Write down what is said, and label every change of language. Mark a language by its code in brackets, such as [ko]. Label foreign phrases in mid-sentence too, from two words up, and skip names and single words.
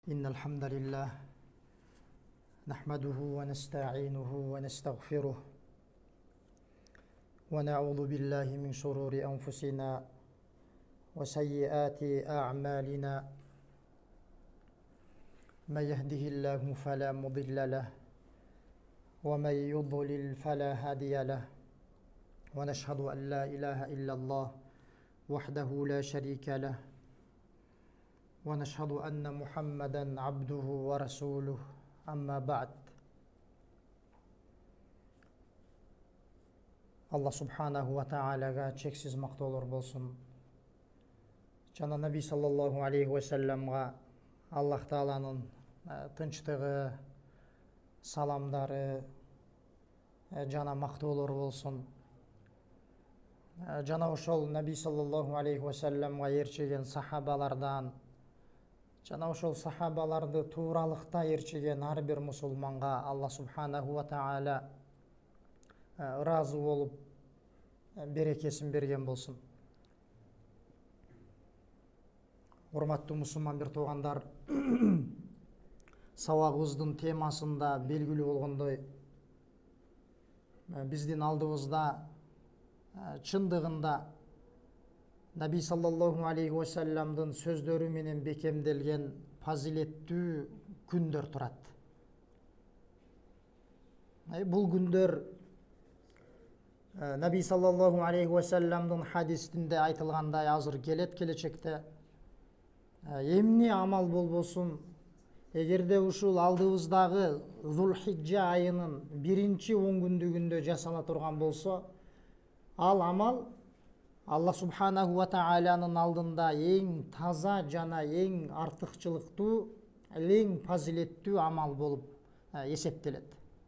[ar] إن الحمد لله نحمده ونستعينه ونستغفره ونعوذ بالله من شرور أنفسنا وسيئات أعمالنا من يهده الله فلا مضل له ومن يضلل فلا هادي له ونشهد أن لا إله إلا الله وحده لا شريك له ونشهد أن محمدا عبده ورسوله أما بعد [ky] Аллах субханаху ва таалага чексиз мактоолор болсун. Жана Наби [ar] صلى الله عليه وسلم [ky] Аллах Тааланын тынчтыгы, саламдары жана мактоолор болсун. Жана ошол Наби [ar] صلى الله عليه وسلم [ky] ээрчиген сахабалардан, жана ошол сахабаларды тууралыкта ээрчиген ар бир мусулманга Аллах [ar] سبحانه وتعالى [ky] ыраазы болуп берекесин берген болсун. Урматтуу мусулман бир туугандар, сабагыбыздын темасында белгилүү болгондой, биздин алдыбызда чындыгында Наби [ar] صلى الله عليه وسلم [ky] сөздөрү менен бекемделген фазилеттүү күндөр турат. Бул күндөр Наби [ar] صلى الله عليه وسلم [ky] хадисинде айтылгандай азыр келечекте эмне амал болбосун, эгерде ушул алдыбыздагы Зулхиджа айынын 1-10 күндүгүндө жасала турган болсо, ал амал Аллах [ar] سبحانه وتعالى [ky] алдында эң таза жана эң артыкчылыктуу, эң фазилеттүү амал болуп эсептелет.